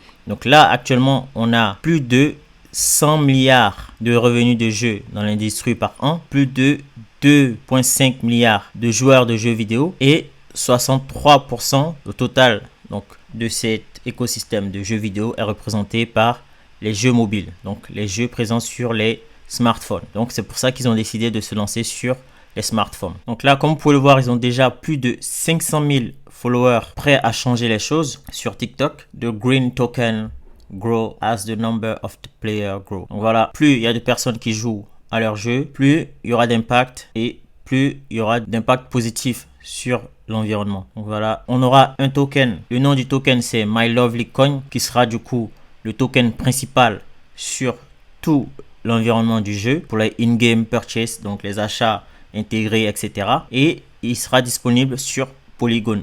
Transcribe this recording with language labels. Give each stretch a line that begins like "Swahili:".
French: Donc là actuellement on a plus de 100 milliards de revenus de jeux dans l'industrie par an, plus de 2,5 milliards de joueurs de jeux vidéo et 63% au total donc de cet écosystème de jeux vidéo est représenté par les jeux mobiles, donc les jeux présents sur les smartphones. Donc c'est pour ça qu'ils ont décidé de se lancer sur les smartphones. Donc là, comme vous pouvez le voir, ils ont déjà plus de 500 000 followers prêts à changer les choses sur TikTok.
English: The green token grow as the number of the players grow.
French: Donc voilà, plus il y a de personnes qui jouent à leur jeu, plus il y aura d'impact et plus il y aura d'impact positif sur l'environnement. Donc voilà, on aura un token. Le nom du token, c'est My Lovely Coin, qui sera du coup le token principal sur tout l'environnement du jeu pour les in-game purchase, donc les achats intégrés, etc. Et il sera disponible sur Polygon.